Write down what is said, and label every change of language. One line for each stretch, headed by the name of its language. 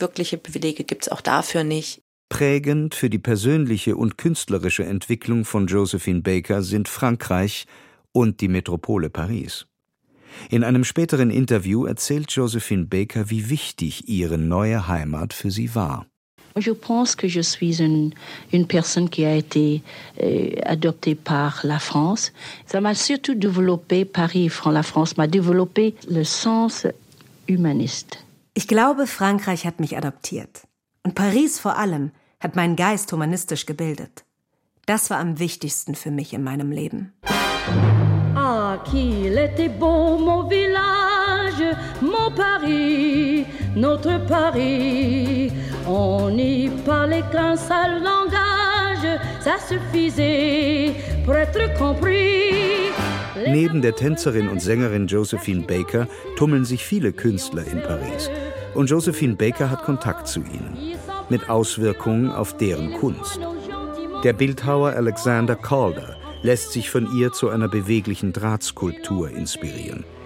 German: Wirkliche Belege gibt es auch dafür nicht. Prägend für die persönliche und künstlerische Entwicklung von Josephine Baker sind Frankreich und die Metropole Paris. In einem späteren Interview erzählt Josephine Baker, wie wichtig ihre neue Heimat für sie war.
French: Je pense que je suis une personne qui a été adoptée par la France. Ça m'a surtout développé Paris, la France m'a développé le sens humaniste.
German: Ich glaube, Frankreich hat mich adoptiert. Und Paris vor allem hat meinen Geist humanistisch gebildet. Das war am wichtigsten für mich in meinem Leben.
French: Ah, qu'il était beau, mon village, mon Paris, notre Paris. On n'y parlait qu'un seul langage, ça suffisait pour être compris.
German: Neben der Tänzerin und Sängerin Josephine Baker tummeln sich viele Künstler in Paris. Und Josephine Baker hat Kontakt zu ihnen, mit Auswirkungen auf deren Kunst. Der Bildhauer Alexander Calder lässt sich von ihr zu einer beweglichen Drahtskulptur inspirieren.